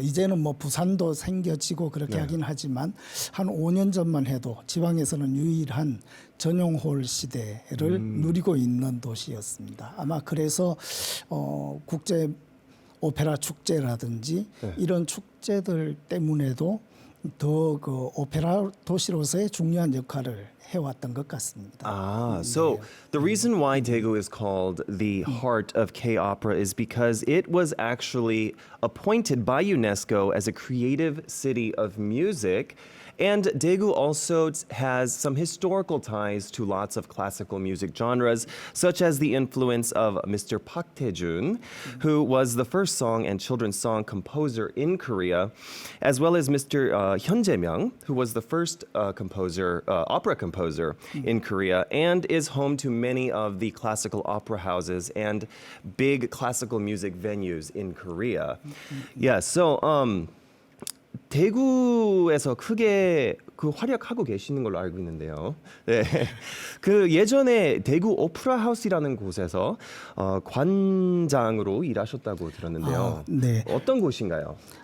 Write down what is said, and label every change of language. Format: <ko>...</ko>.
<ko>이제는 뭐 부산도 생겨지고 그렇게 하긴 하지만 한 5년 전만 해도 지방에서는 유일한 전용홀 시대를 누리고 있는 도시였습니다. 아마 그래서 국제 오페라 축제라든지 이런 축제들 때문에도 더 그 오페라 도시로서의 중요한 역할을 해왔던 것 같습니다.</ko> <en>So the reason why Daegu is called the heart of K-opera is because it was actually appointed by UNESCO as a creative city of music. And Daegu also has some historical ties to lots of classical music genres, such as the influence of Mr. Park Tae-jun, who was the first song and children's song composer in Korea, as well as Mr. Hyun Jae-myung, who was the first opera composer in Korea, and is home to many of the classical opera houses and big classical music venues in Korea. Yeah, so</en> <ko>대구에서 크게 그 활약하고 계시는 걸로 알고 있는데요. 네. 그 예전에 대구 오페라 하우스라는 곳에서 관장으로 일하셨다고 들었는데요. 네. 어떤 곳인가요?</ko>